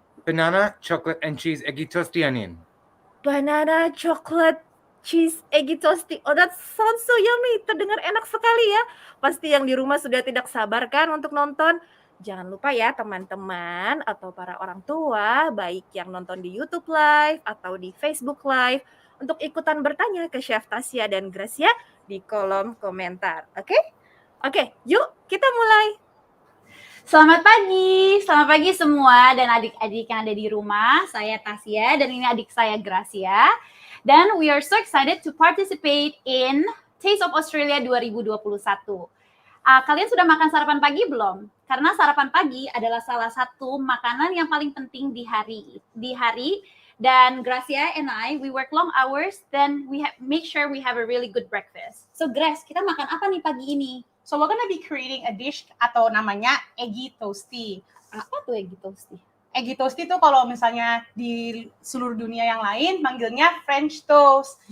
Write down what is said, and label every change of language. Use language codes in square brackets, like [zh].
[en] Banana, chocolate and cheese eggy toasty onion. Banana, chocolate, cheese, eggy toasty. Oh, that sounds so yummy. [id] Terdengar enak sekali ya. Pasti yang di rumah sudah tidak sabar kan untuk nonton. Jangan lupa ya teman-teman atau para orang tua, baik yang nonton di YouTube Live atau di Facebook Live, untuk ikutan bertanya ke Chef Tasia dan Gracia di kolom komentar. Oke, yuk kita mulai. Selamat pagi semua dan adik-adik yang ada di rumah. Saya Tasia dan ini adik saya Gracia. Dan [en] we are so excited to participate in Taste of Australia 2021. [id] Kalian sudah makan sarapan pagi belum? Karena sarapan pagi adalah salah satu makanan yang paling penting di hari. Dan [en] Gracia and I, we work long hours, then we make sure we have a really good breakfast. [id] So Grace, kita makan apa nih pagi ini? [en] So we're gonna be creating a dish [id] atau namanya [en] eggy toasty. [id] Apa tuh eggy toasty? Eggy toasty tuh kalau misalnya di seluruh dunia yang lain manggilnya French toast.